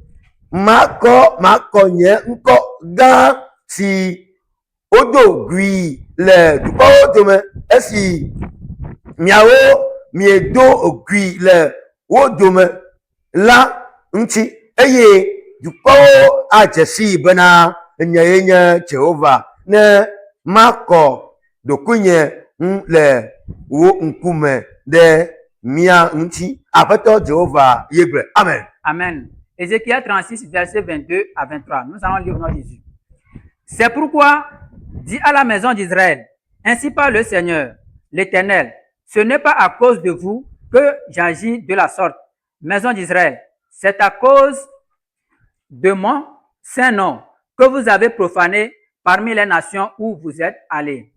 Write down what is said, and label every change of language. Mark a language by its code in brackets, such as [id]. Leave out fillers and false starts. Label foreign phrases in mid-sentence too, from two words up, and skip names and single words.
[ee] makɔ nye ŋkɔ gã si wodo gui le dukɔwo dome esi miawo miedo gui le wo dome la ŋuti eye dukɔwo adze si bena enyae nye Jehova ne makɔ ɖokuinye le wo ŋkume ɖe mia ŋuti. Aƒetɔ Jehova yegblẽ. Amen. [fr] Amen. Ézéchiel 36, verset 22 à 23. Nous allons lire au nom de Jésus. C'est pourquoi, dis à la maison d'Israël, ainsi parle le Seigneur, l'Éternel, ce n'est pas à cause de vous que j'agis de la sorte, maison d'Israël, c'est à cause de mon saint nom que vous avez profané parmi les nations où vous êtes allés.